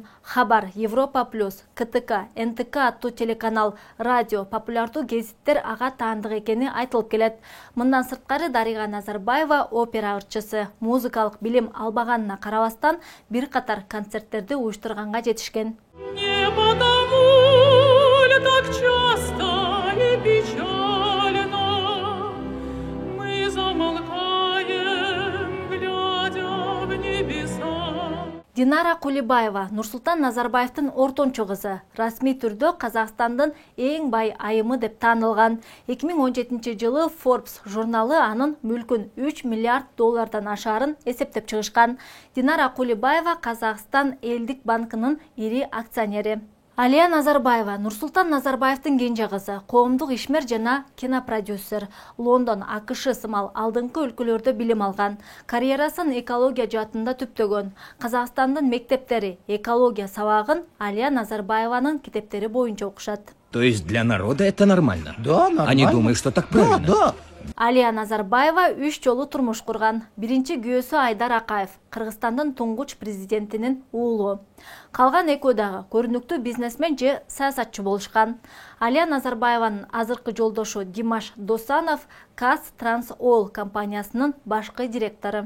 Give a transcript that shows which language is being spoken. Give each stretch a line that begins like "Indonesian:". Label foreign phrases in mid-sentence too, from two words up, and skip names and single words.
Kyrgyz: Хабар, Европа плюс, КТК, НТК аттуу телеканал, радио, популярдуу гезиттер ага таандык экени айтылып келет. Мындан сырткары Дарига Назарбаева опера ырчысы, музыкалык билим албаганына карабастан бир катар концерттерди уюштурганга жетишкен.
Russian: Не потому ли так часто и печально мы замолкаем,
Kyrgyz: Динара Кулибаева, Нурсултан Назарбаевдин ортончу кызы, расмий түрдө Казакстандын эң бай айымы деп таанылган. 2017 жылы Forbes журналы анын мүлкүн 3 миллиард доллардан ашаарын эсептеп чыгышкан. Динара Кулибаева Казакстан элдик банкынын ири акционери. Алия Назарбаева, Нурсултан Назарбаевдин кенже кызы, коомдук ишмер жана кинопродюсер. Лондон, АКШ сымал алдыңкы өлкөлөрдө билим алган. Карьерасын экология жаатында түптөгөн. Казакстандын мектептери экология сабагын Алия Назарбаеванын китептери боюнча окушат.
Russian: То есть для народа это нормально? Да, нормально. Они думают, что так правильно? Да.
Kyrgyz: Алия Назарбаева 3 жолу турмуш курган. Биринчи күйөөсү Айдар Акаев, Кыргызстандын туңгуч президентинин уулу. Калган экөө дагы көрүнүктүү бизнесмен же саясатчы болушкан. Алия Назарбаеванын азыркы жолдошу Димаш Досанов КАЗ Трансойл компаниясынын башкы директору.